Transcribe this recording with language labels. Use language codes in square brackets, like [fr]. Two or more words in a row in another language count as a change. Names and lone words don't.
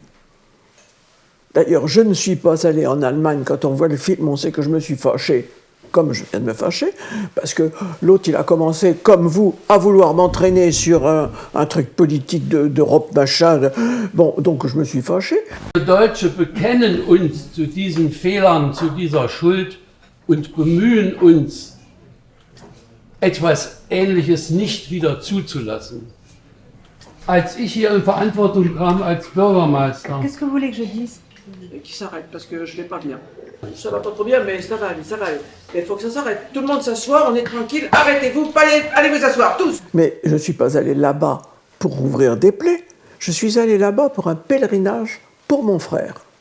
[fr] D'ailleurs, je ne suis pas allé en Allemagne. Quand on voit le film, on sait que je me suis fâché. comme je viens de me fâcher, parce que l'autre, il a commencé, comme vous, à vouloir m'entraîner sur un truc politique d'Europe, machin. Bon, donc je me suis fâché. [de] Wir Deutsche bekennen uns zu diesen Fehlern, zu dieser Schuld und bemühen uns, etwas Ähnliches nicht wieder zuzulassen. Als ich hier in Verantwortung kam als Bürgermeister, [fr] Qu'est-ce que vous voulez que je dise? Qui s'arrête, parce que je vais pas bien. Ça va pas trop bien, mais ça va aller, ça va aller. Mais il faut que ça s'arrête. Tout le monde s'assoit, on est tranquille. Arrêtez-vous, allez vous asseoir, tous. Mais je ne suis pas allé là-bas pour ouvrir des plaies. Je suis allé là-bas pour un pèlerinage pour mon frère.